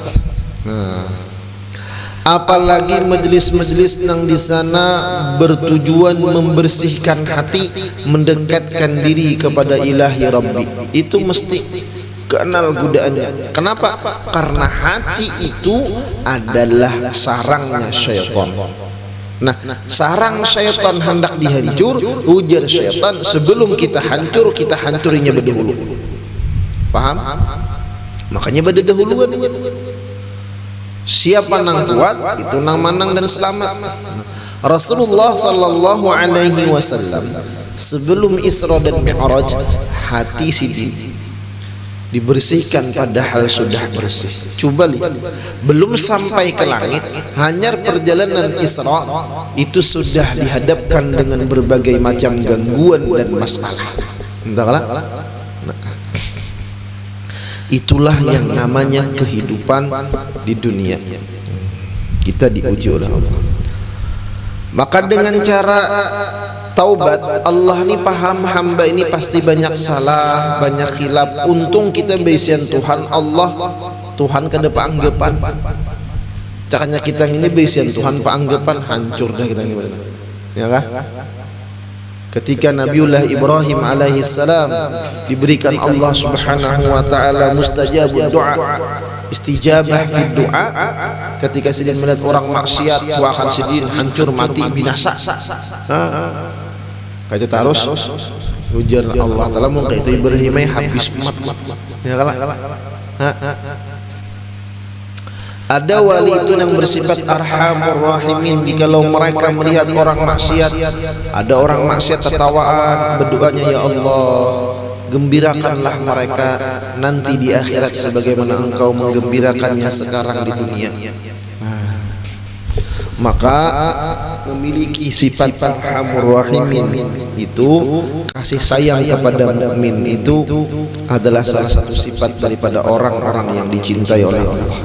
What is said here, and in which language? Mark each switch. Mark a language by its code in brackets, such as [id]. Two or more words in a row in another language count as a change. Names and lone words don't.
[id] Nah, apalagi majelis-majelis yang di sana bertujuan membersihkan hati, mendekatkan diri kepada [ar] إلهي ربي, [id] itu mesti kenal godaannya. Kenapa? Karena hati itu adalah sarangnya syaitan. Nah, sarang syaitan hendak dihancur, ujar syaitan, sebelum kita hancur, kita hancurinya berdahulu. Paham? Makanya berdahuluan. [bjn] Siapa nang kuat, itu nang manang dan selamat. [id] Rasulullah [ar] صلى الله عليه وسلم [id] sebelum Isra dan Mi'raj, hati Sidin dibersihkan padahal sudah bersih. Coba lihat, belum sampai ke langit, hanya perjalanan Isra itu sudah dihadapkan dengan berbagai macam gangguan dan masalah. Entahlah. Itulah yang namanya kehidupan di dunia. Kita diuji oleh Allah. Maka dengan cara taubat, Allah ini paham hamba ini pasti banyak salah, banyak khilaf. [bjn] Untung kita bisian Tuhan Allah, Tuhan kada paanggapan. Cakanya kita ini bisian Tuhan paanggapan, hancur dah kita ini. Ya kah? [id] Ketika Nabiullah Ibrahim alaihi salam diberikan Allah [ar] سبحانه وتعالى مستجاب الدعاء, استجابة في الدعاء, [id] ketika sedang melihat orang maksiat, wa akan sedih hancur mati binasa. [bjn] Kaja terus ujar Allah taala mung kaitu Ibrahim habis umat. [id] Ya kalah. Ada wali itu yang bersifat [ar] أرحم الراحمين. [id] Jikalau mereka melihat orang maksiat, ada orang maksiat tertawaan, berdoanya, ya Allah, gembirakanlah mereka nanti di akhirat sebagaimana Engkau menggembirakannya sekarang di dunia. Maka memiliki sifat [ar] أرحم الراحمين [id] itu, kasih sayang kepada mukmin itu adalah salah satu sifat daripada orang-orang yang dicintai oleh Allah.